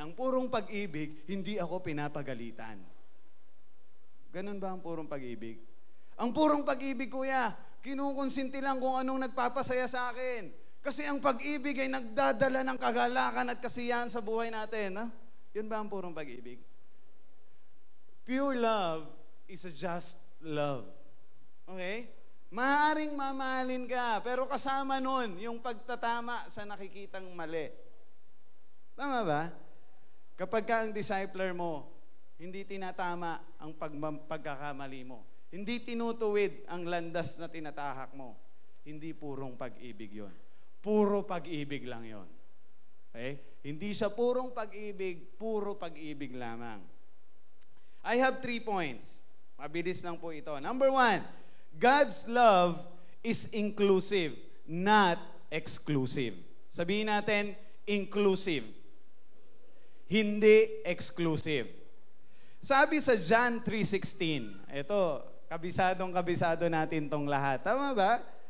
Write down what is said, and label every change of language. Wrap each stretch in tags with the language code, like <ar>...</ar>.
<tl>Ang purong pag-ibig, hindi ako pinapagalitan. Ganun ba ang purong pag-ibig? Ang purong pag-ibig, kuya, kinukonsinti lang kung anong nagpapasaya sa akin. Kasi ang pag-ibig ay nagdadala ng kagalakan at kasiyahan sa buhay natin. Ha? Yun ba ang purong pag-ibig?</tl> <en>Pure love is a just love. Okay?</en> <tl>Maaaring mamahalin ka, pero kasama nun yung pagtatama sa nakikitang mali. Tama ba? Kapag ka ang discipler mo, hindi tinatama ang pagkakamali mo. Hindi tinutuwid ang landas na tinatahak mo. Hindi purong pag-ibig yon. Puro pag-ibig lang yon. Okay? Hindi siya purong pag-ibig, puro pag-ibig lamang.</tl> <en>I have 3 points.</en> <tl>Mabilis lang po ito.</tl> <en>Number 1, God's love is inclusive, not exclusive.</en> <tl>Sabihin natin, inclusive. Hindi exclusive. Sabi sa John 3:16, ito, kabisado natin tong lahat. Tama ba?</tl>